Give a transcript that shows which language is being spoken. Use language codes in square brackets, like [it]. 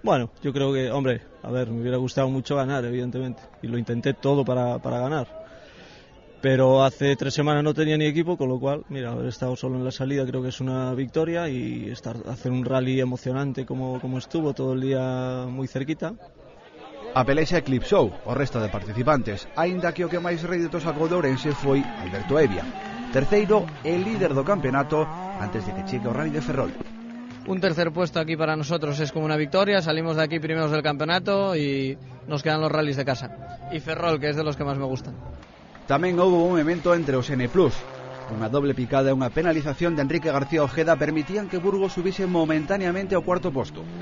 [es] Bueno, yo creo que, hombre, a ver, me hubiera gustado mucho ganar, evidentemente, y lo intenté todo para ganar. Pero hace 3 semanas no tenía ni equipo, con lo cual, mira, haber estado solo en la salida creo que es una victoria, y hacer un rally emocionante como estuvo todo el día muy cerquita. [gl] A pelexa eclipsou o resto de participantes, aínda que o que máis rédito sacou de Ourense foi Alberto Evia, terceiro e líder do campeonato antes de que chegue o rally de Ferrol. [es] Un tercer puesto aquí para nosotros es como una victoria, salimos de aquí primeros del campeonato y nos quedan los rallies de casa. Y Ferrol, que es de los que más me gustan. [gl] Tamén houve un momento entre os N+. Unha doble picada e unha penalización de Enrique García Ojeda permitían que Burgos subise momentáneamente ao cuarto posto.